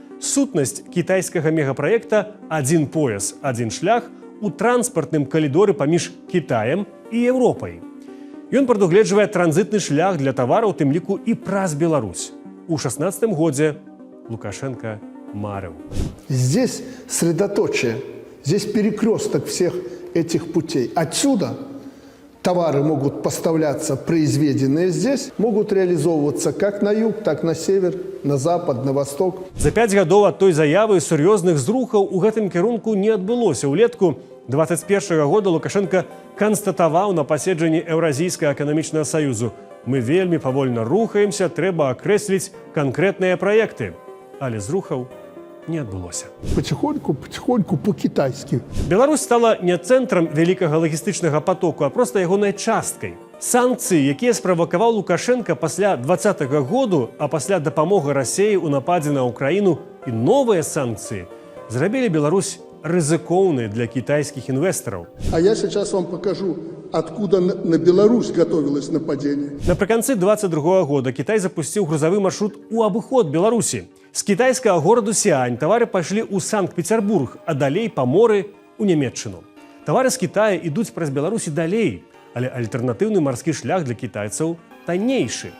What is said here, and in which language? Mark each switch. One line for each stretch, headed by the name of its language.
Belarusian: Сутнасць кітайскага мегапраекта «Адзін пояс, адзін шлях» у транспартным калідоры паміж Кітаем і Еўропай. Ён прадугледжвае транзітны шлях для тавараў, тым ліку і праз Беларусь. У 2016 годзе Лукашенко марыў.
Russian: Здесь средоточие, здесь перекресток всех этих путей. Отсюда товары могут поставляться, произведенные здесь, могут реализовываться как на юг, так на север, на запад, на восток.
Belarusian: За 5 гадоў ад той заявы сур'ёзных зрухаў у гэтым кірунку не адбылося. Улетку 2021 года Лукашенко канстатаваў на паседжанні Еўразійскага эканамічнага саюзу: «Мы вельмі павольна рухаемся, трэба акрэсліць канкрэтныя праекты». Але зрухаў не адбылося.
Russian: Потихоньку по-китайски.
Belarusian: Беларусь стала не цэнтрам вялікага лагістычнага потоку, а проста ягонай часткай. Санкцыі, якія справакаваў Лукашенко пасля 2020 году, а пасля дапамоги Расіі ў нападзе на Украіну, і новыя санкцыі зрабілі Беларусь рызыкоўнай для
Russian: китайских инвесторов. А я сейчас вам покажу, откуда на Беларусь готовилось нападение.
Belarusian: Напрыканцы 2022 года Китай запусціў грузавы маршрут у абыход Беларусі. З кітайскага гораду Сіань тавары пайшлі ў Санкт-Петербург, а далей па моры ў Нямецчыну. Тавары з Китая ідуць праз Беларусь і далей, але альтэрнатыўны марскі шлях для кітайцаў таннейшы.